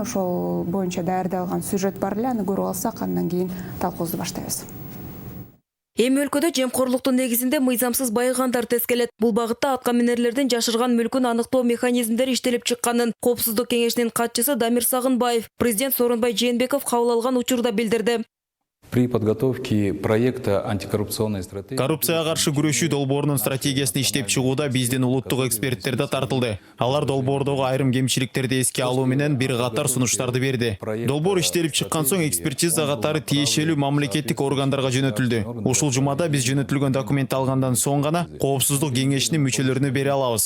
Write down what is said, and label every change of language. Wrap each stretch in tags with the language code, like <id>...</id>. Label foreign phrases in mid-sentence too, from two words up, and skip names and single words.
<ky>Ошол боюнча даярдалган сюжет бар эле, аны көрүп алсак, андан кийин талкуубузду баштайбыз. Эми өлкөдө жемкорлуктун негизинде мыйзамсыз байыгандар тескелет. Бул багытта атка минерлердин жашырган мүлкүн аныктоо механизмдери иштелип чыкканын Коопсуздук кеңешинин катчысы Дамир Сагынбаев президент Сооронбай Жээнбеков кабыл алган учурда билдирди.</ky> <ru>При подготовке проекта антикоррупционной стратегии</ru> <ky>коррупцияга каршы күрөшүү долбоорунун стратегиясын иштеп чыгууда биздин улуттук эксперттер да тартылды. Алар долбоордогу айрым кемчиликтерди эске алуу менен бир катар сунуштарды берди. Долбоор иштелип чыккан соң экспертиза катары тиешелүү мамлекеттик органдарга жөнөтүлдү. Ушул жумада биз жөнөтүлгөн документти алгандан соң гана Коопсуздук кеңешинин мүчөлөрүнө бере алабыз.</ky>